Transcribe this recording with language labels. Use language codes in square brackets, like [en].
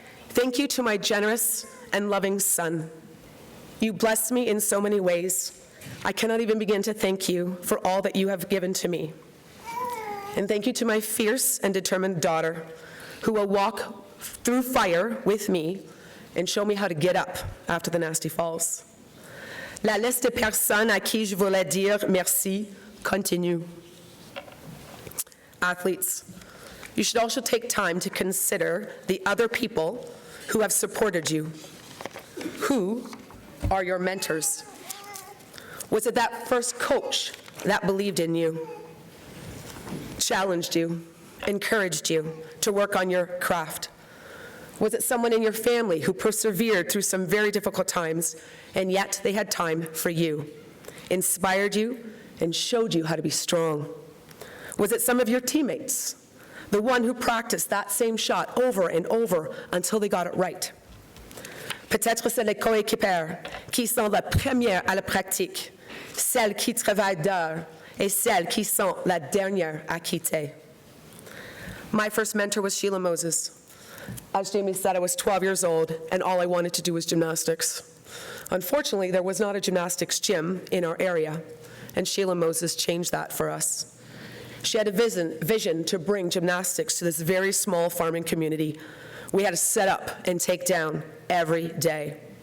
[en] Thank you to my generous and loving son. You blessed me in so many ways. I cannot even begin to thank you for all that you have given to me. And thank you to my fierce and determined daughter, who will walk through fire with me and show me how to get up after the nasty falls. [fr] La liste de personnes à qui je voulais dire merci continue. [en] Athletes, you should also take time to consider the other people who have supported you. Who are your mentors? Was it that first coach that believed in you, challenged you, encouraged you to work on your craft? Was it someone in your family who persevered through some very difficult times, and yet they had time for you, inspired you, and showed you how to be strong? Was it some of your teammates, the one who practiced that same shot over and over until they got it right? [fr] Peut-être c'est les coéquipières qui sont la première à la pratique, celles qui travaillent d'heures et celles qui sont la dernière à quitter. [en] My first mentor was Sheila Moses. As Jamie said, I was 12 years old, and all I wanted to do was gymnastics. Unfortunately, there was not a gymnastics gym in our area, and Sheila Moses changed that for us. She had a vision to bring gymnastics to this very small farming community we had to set up and take down every day.